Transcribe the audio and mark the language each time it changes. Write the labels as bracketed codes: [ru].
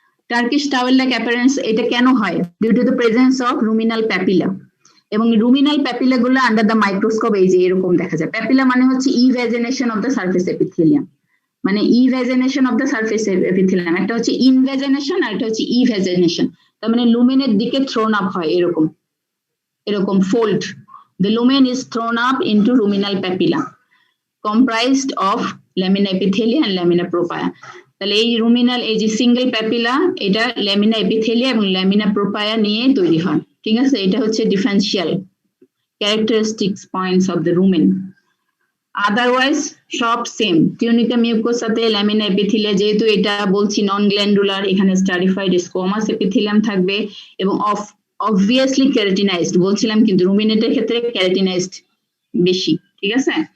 [bn] Turkish towel like appearance এটা কেন হয়? [en] due to the presence of ruminal papilla, [bn] এবং রুমিনাল প্যাপিলা গুলো [en] under the microscope [bn] এই যে এরকম দেখা যায়। প্যাপিলা মানে হচ্ছে [en] evagination of the surface epithelium, [bn] মানে ইভ্যাজিনেশন অফ দ্য সারফেস এপিথেলিয়াম, একটা হচ্ছে ইনভ্যাজিনেশন আর একটা হচ্ছে ইভ্যাজিনেশন। তার মানে লুমেনের দিকে থ্রোন আপ হয় এরকম fold. [en] The lumen is thrown up into ruminal papilla comprised of lamina epithelia and lamina propria. [bn] তাহলে এই রুমিনাল এই যে সিঙ্গেল প্যাপিলা, এটা ল্যামিনা এপিথেলিয়া এবং ল্যামিনা প্রোপায়া নিয়ে তৈরি হয়, ঠিক আছে? এটা হচ্ছে [en] Differential characteristics points of the rumen. [bn] Otherwise সব সেম। টিউনিকা মিউকোসাতে ল্যামিনা এপিথেলিয়া, যেহেতু এটা বলছি নন গ্ল্যান্ডুলার, এখানে স্ট্রাটিফাইড স্কোয়ামাস এপিথেলিয়াম থাকবে এবং অবভিয়াসলি ক্যারাটিনাইজড বলছিলাম, কিন্তু রুমিনেটের ক্ষেত্রে ক্যারাটিনাইজড বেশি, ঠিক আছে?